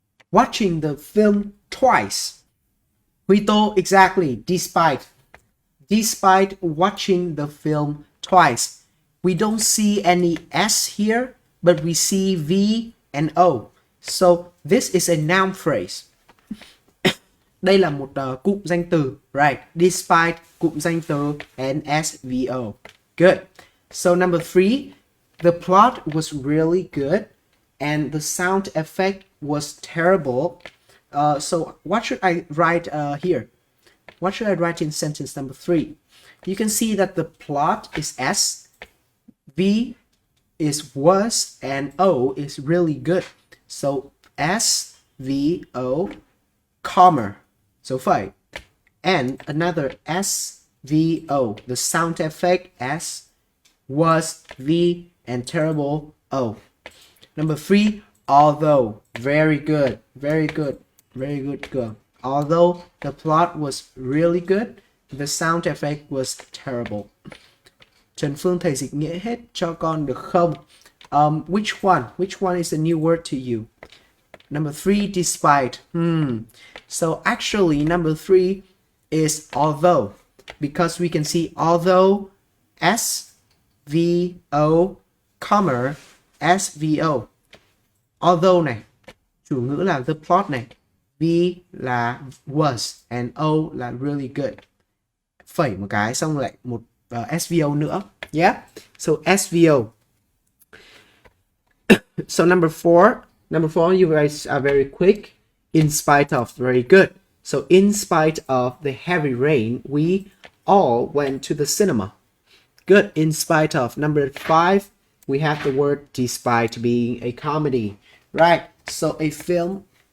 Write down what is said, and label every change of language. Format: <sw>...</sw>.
<en>Watching the film twice. Huy Tô, exactly, despite. Despite watching the film twice. We don't see any S here, but we see V and O. So this is a noun phrase.</en> <vi>Đây là một cụm danh từ, right?</vi> <en>Despite,</en> <vi>cụm danh từ,</vi> <en>and SVO. Good. So number 3, the plot was really good and the sound effect was terrible. So what should I write here? What should I write in sentence number 3? You can see that the plot is S, V is was, and O is really good. So S, V, O, comma. So 5. And another S, V, O. The sound effect S, was, V, and terrible, O. Number 3, although. Very good. Very good. Very good girl. Although the plot was really good, the sound effect was terrible.</en> <vi>Trần Phương thầy dịch nghĩa hết cho con được không?</vi> <en>Which one? Which one is a new word to you? Number 3, despite. So actually, number 3 is although, because we can see although S, V, O, comma, S, V, O.</en> <vi>Although này, chủ ngữ là the plot này, V là was, and O là really good. Phẩy một cái xong lại một SVO nữa.</vi> <en>Yeah, so SVO. So number 4, you guys are very quick. In spite of, very good. So in spite of the heavy rain, we all went to the cinema. Good. In spite of. Number 5, we have the word despite being a comedy. Right. So a film.</en>